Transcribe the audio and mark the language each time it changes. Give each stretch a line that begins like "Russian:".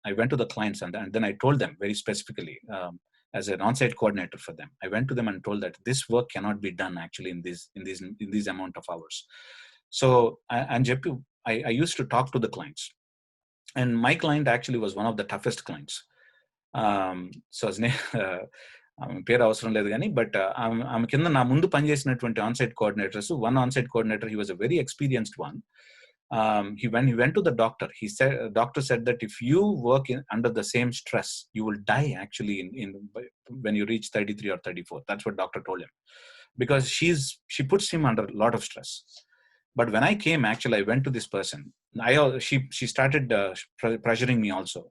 English: I went to the clients and then I told them very specifically, as an on-site coordinator for them, I went to them and told that this work cannot be done actually in these amount of hours. So I used to talk to the clients, and my client actually was one of the toughest clients. So his name,
Telugu: పేరు అవసరం లేదు కానీ, but ఆమె కింద నా ముందు పనిచేసినటువంటి onsite coordinators, one onsite coordinator,
English: he was a very experienced one. When he went to the doctor, doctor said that if you work under the same stress, you will die actually when you reach 33 or 34. That's what doctor told him, because she puts him under a lot of stress. But when I came, actually, I went to this person. She started pressuring me also.